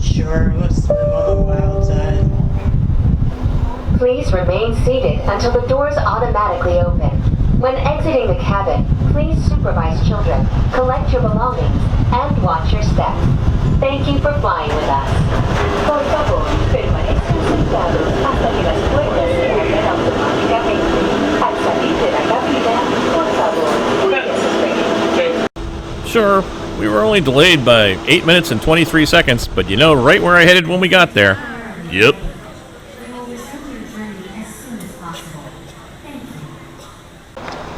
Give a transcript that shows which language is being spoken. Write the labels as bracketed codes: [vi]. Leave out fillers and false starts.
[en] Sure, let's swim on the wild side. Please remain seated until the doors automatically open. When exiting the cabin, please supervise children, collect your belongings, and watch your steps. Thank you for flying with us. [es] Por favor, permanezcan sentados hasta que las puertas se abran automáticamente. Al salir de la cabina, por favor, cuídense. [en] Sure, we were only delayed by 8 minutes and 23 seconds, but you know right where I headed when we got there. Yep. We will resume your journey as soon as possible. Thank you.